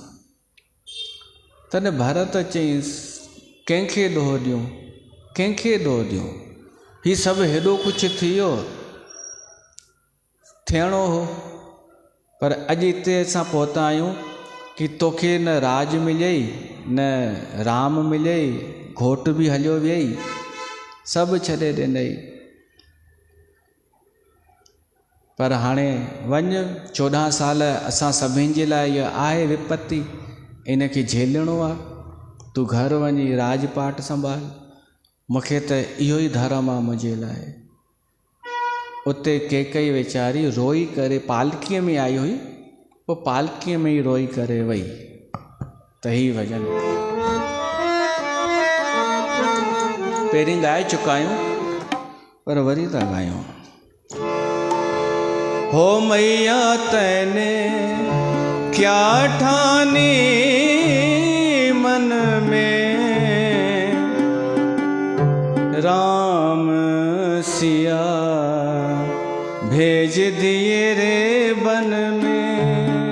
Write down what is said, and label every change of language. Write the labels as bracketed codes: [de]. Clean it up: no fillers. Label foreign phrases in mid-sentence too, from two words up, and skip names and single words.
[sd] तॾहिं भरत चईंसि कंहिंखे ॾोह ॾियूं, कंहिंखे ॾोह ॾियूं, हीउ सभु हेॾो कुझु थी वियो, थियणो हो, पर अॼु हिते असां पहुता आहियूं कि तोखे न राज मिलियई, न राम मिलियई, घोट बि हलियो वियई, सभु छॾे ॾिनई। पर हाणे वञ, 14 साल असां सभिनि जे लाइ इहा आहे विपत्ति, इनखे झेलणो आहे। तूं घर वञी राजपाट संभाल, मूंखे त इहो ई धर्म आहे मुंहिंजे लाइ। उते कैकई वीचारी रोई करे पालकीअ में आई हुई, पोइ पालकीअ में ई रोई करे वई। त ही भॼन पहिरीं ॻाए चुका आहियूं, पर वरी था ॻायूं। [hi] हो मैया तैने क्या ठानी मन में, राम सिया भेज दिए रे बन में।